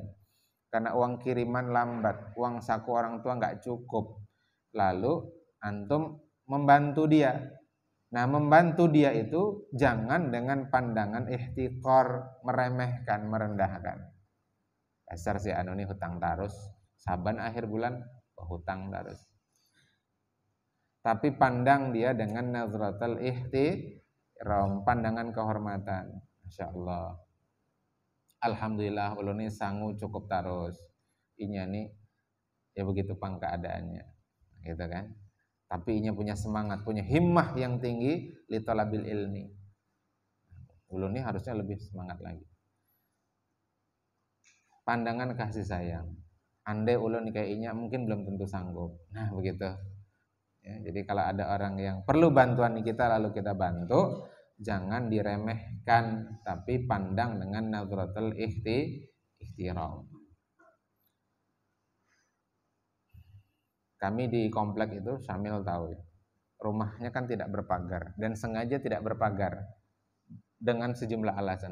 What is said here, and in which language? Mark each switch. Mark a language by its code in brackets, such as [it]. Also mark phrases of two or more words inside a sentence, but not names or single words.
[id] Karena uang kiriman lambat, uang saku orang tua nggak cukup. Lalu antum membantu dia. Nah, membantu dia itu jangan dengan pandangan ihtiqor, meremehkan, merendahkan. [bjn] Dasar si anu ini hutang tarus, saban akhir bulan hutang tarus. [id] Tapi pandang dia dengan [ar] نظرة الاحترام, [id] pandangan kehormatan. [ar] ما شاء الله. [bjn] Alhamdulillah ulun ini sangu cukup tarus. Inya nih ya begitu pang keadaannya. [id] Gitu kan? Tapi inya punya semangat, punya himmah yang tinggi [ar] لطلب العلم. [id] Ulun ini harusnya lebih semangat lagi. Pandangan kasih sayang. [bjn] Andai ulun kayak inya mungkin belum tentu sanggup. [id] Nah, begitu. Ya, jadi kalau ada orang yang perlu bantuan kita lalu kita bantu, jangan diremehkan, tapi pandang dengan [ar] نظرة الاحترام. [id] Kami di komplek itu, Syamil tahu ya, rumahnya kan tidak berpagar dan sengaja tidak berpagar dengan sejumlah alasan.